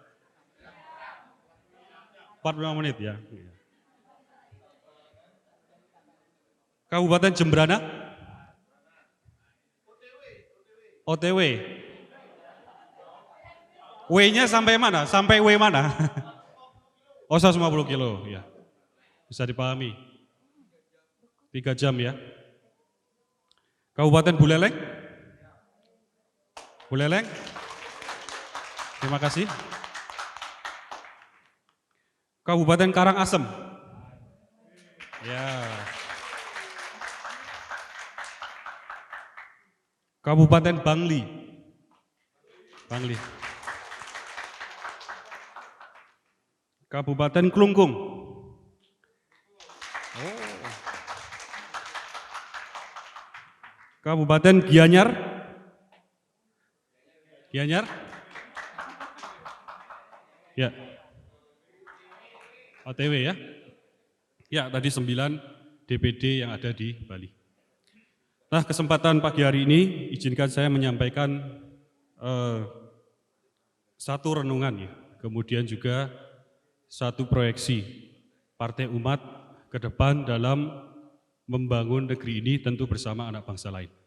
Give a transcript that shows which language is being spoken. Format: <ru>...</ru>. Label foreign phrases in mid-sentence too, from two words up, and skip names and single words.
<id>45 menit ya. Kabupaten Jembrana? OTW. W-nya sampai mana? Sampai W mana? Oh, 150 kilo, ya. Bisa dipahami. 3 jam ya. Kabupaten Buleleng? Buleleng? Terima kasih. Kabupaten Karangasem? Ya. Kabupaten Bangli? Bangli. Kabupaten Klungkung? Oh. Kabupaten Gianyar? Gianyar? Ya. OTW ya? Ya, tadi 9 DPD yang ada di Bali. Nah, kesempatan pagi hari ini izinkan saya menyampaikan satu renungan ya, kemudian juga satu proyeksi Partai Umat ke depan dalam membangun negeri ini tentu bersama anak bangsa lain.</id>